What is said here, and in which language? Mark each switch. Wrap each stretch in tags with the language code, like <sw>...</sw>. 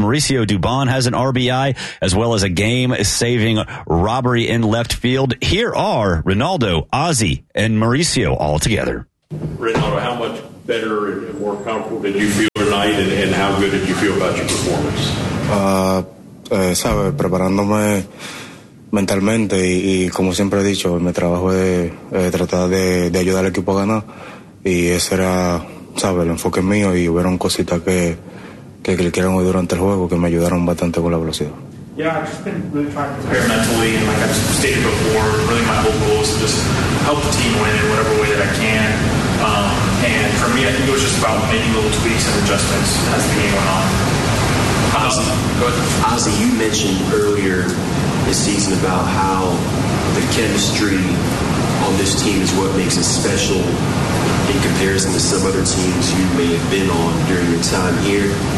<en>Mauricio Dubon has an RBI, as well as a game-saving robbery in left field. Here are Ronaldo, Ozzie, and Mauricio all together. Ronaldo, how much better and more comfortable did you feel tonight, and how good did you feel about your performance?</en> <es>Sabe, preparándome mentalmente y como siempre he dicho, mi trabajo es tratar de ayudar al equipo a ganar. Y ese era, sabe, el enfoque mío y hubieron cositas que clicaron hoy durante el juego que me ayudaron bastante con la velocidad.</es> <en>Yeah, I've just been really trying to prepare mentally, and like I've stated before, really my whole goal is to just help the team win in whatever way that I can. And for me, I think it was just about making little tweaks and adjustments as the game went on. Ozzie, you mentioned earlier this season about how the chemistry on this team is what makes it special in comparison to some other teams you may have been on during your time here.</en>